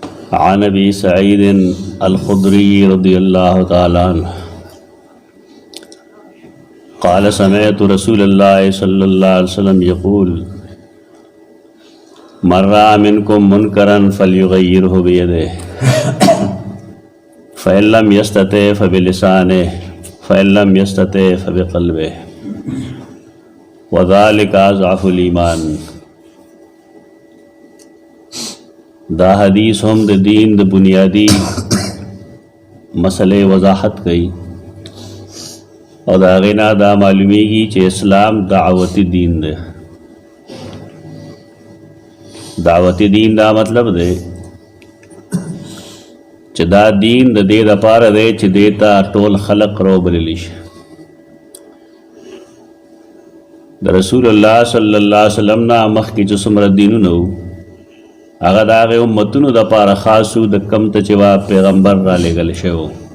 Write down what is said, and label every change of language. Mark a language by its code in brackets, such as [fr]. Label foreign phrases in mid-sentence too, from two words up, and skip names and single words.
[ar] عن ابي سعيد الخدري رضي الله تعالى عنه قال سمعت رسول الله صلى الله عليه وسلم يقول من رأى منكم منكرا فليغيره بيده فإن لم يستطع فبلسانه فإن لم يستطع فبقلبه وذلك أضعف الإيمان. [ps] دا حدیث هم د دین د بنیادی مسئلے وضاحت کئی اور دا غینا دا معلومیگی چې اسلام دعوتی دین دے. دعوتی دین دا مطلب دے چې دا دین د دې دپاره دی چې دیتا ټول خلق رو بللی شي. د رسول الله [ar] صلی الله علیه وسلم [ps] نه مخکې چې څومره دینونه وو هغه د هغې امتونو دپاره خاص وو د کم ته چې وا پیغمبر را لېږل شوی و.